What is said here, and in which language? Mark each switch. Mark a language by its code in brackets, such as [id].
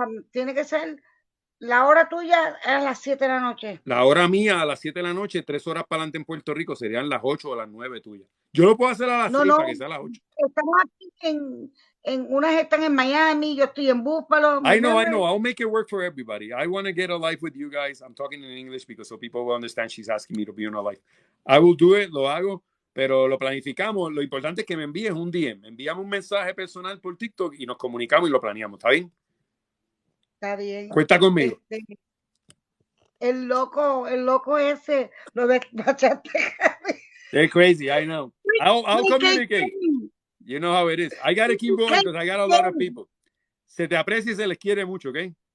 [es] Tiene que ser la hora tuya a las 7 de la noche. La hora mía a las 7 de la noche, 3 horas para adelante en Puerto Rico serían las 8 o las 9 tuyas. Yo lo puedo hacer a las 6 para que sea a las 8. Estamos aquí en unas están en Miami, yo estoy en Buffalo. [en] I know. I'll make it work for everybody. I want to get a live with you guys. I'm talking in English because so people will understand she's asking me to be on a live. I will do it, [es] lo hago, pero lo planificamos. Lo importante es que me envíes un DM. Envíame un mensaje personal por TikTok y nos comunicamos y lo planeamos. ¿Está bien? Está bien. Cuenta conmigo. El loco ese lo despachaste. [en] They're crazy, I know. I'll communicate. You know how it is. I got to keep going because I got a lot of people. [es] Se te aprecia y se les quiere mucho, ¿ok?